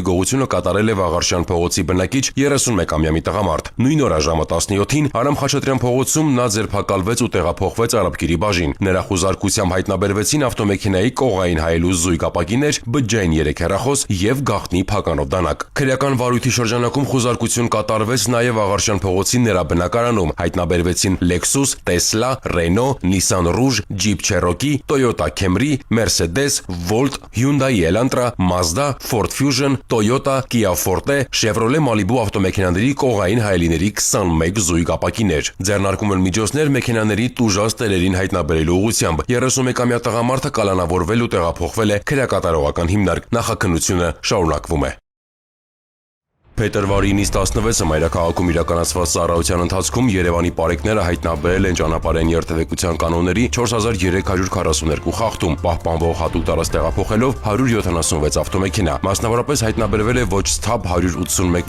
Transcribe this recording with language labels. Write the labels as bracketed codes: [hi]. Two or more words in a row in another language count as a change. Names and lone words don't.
[hy] գողությունը կատարել է Վաղարշյան փողոցի բնակիչ 31-ամյա մի տղամարդ։ Նույն օրը ժամը 17-ին Արամ Խաչատրյան փողոցում նա ձերբակալվեց ու տեղափոխվեց Արաբկիրի բաժին։ Նրա խուզարկությամբ հայտնաբերվեցին ավտոմեքենայի կողային հայելու զույգ ապակիներ, բջջային 3 հեռախոս եւ գաղտնի փականով դանակ։ Քրեական վարույթի շրջանակում խուզարկություն կատարվեց նաեւ Աղարշյան փողոցի նրա բնակարանում։ Հայտնաբերվեցին Lexus, Tesla, Renault, Nissan Rouge, Jeep Cherokee, Toyota Camry, Mercedes, Volt, Hyundai Elantra, Mazda, Ford Fusion, Toyota, Kia Forte, Chevrolet Malibu ավտոմեքենաների կողային հայելիների 21 զույգ ապակիներ։ Ձեռնարկում են միջոցներ մեքենաների տուժած տերերին հայտնաբերելու ուղղությամբ։ 31-ամյա տղամարդը կալանավորվել ու տեղափոխվել է քրեակատարողական հիմնարկ։ Նախաքննությունը շարունակվում է։ Փետրվարի 9-ից 16-ը Մայրաքաղաքում իրականացված ծառայության ընթացքում Երևանի պարեկները հայտնաբերել են ճանապարհային երթևեկության կանոնների 4342 խախտում, պահպանվող հատուկ տարած տեղափոխելով 176 ավտոմեքենա։ Մասնավորապես հայտնաբերվել է ոչ սթափ 181